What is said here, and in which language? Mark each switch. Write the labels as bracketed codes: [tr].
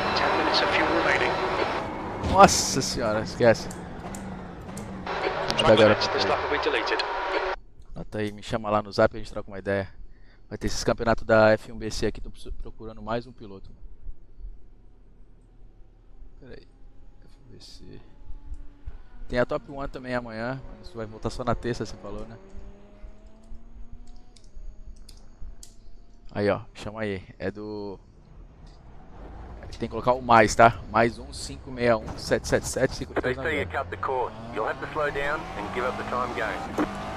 [en] 10 minutes of fuel remaining. [pt] Nossa senhora, esquece. Manda [en] 20 [pt] agora. [en] minutes. This lap will be deleted. [pt] Anota aí, me chama lá no zap e a gente troca uma ideia. Vai ter esses campeonatos da F1BC aqui, tô procurando mais um piloto. Pera aí, FBC. Tem a Top 1 também amanhã, isso vai voltar só na terça, você falou, né? Aí, ó, chama aí. É do... Tem que colocar o mais, tá? Mais 1-561-777-5399. [en] They say you cut the course. You'll have to slow down and give up the time gained.